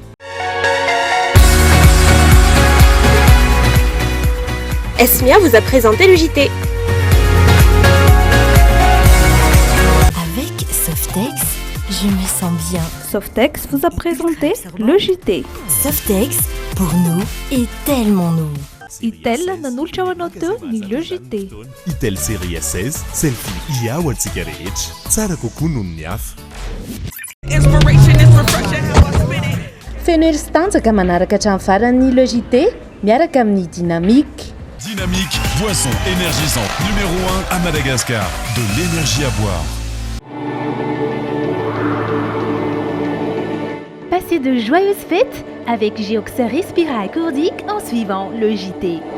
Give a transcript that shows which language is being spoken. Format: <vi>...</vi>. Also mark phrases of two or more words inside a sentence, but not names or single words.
<fr>Esmia vous a présenté le JT. Avec Softex, je me sens bien. Softex vous a présenté le JT. Softex, pour nous, est tellement nous.</fr> <mg>Itel nanolotra ho anao teo ny</mg> <fr>le JT.</fr> <mg>Itel série 16, selfie ia ho antsika rehetra. Tsara kokoa noho ny hafa. Feno hery sy tanjaka manaraka hatramin'ny farany</mg> <fr>le JT</fr> <mg>miaraka amin'ny Dynamique.</mg> <fr>Dynamique, boisson énergisante numéro 1 à Madagascar. De l'énergie à boire. Passez de joyeuses fêtes avec Geoxer Respira accordique en suivant le JT.</fr>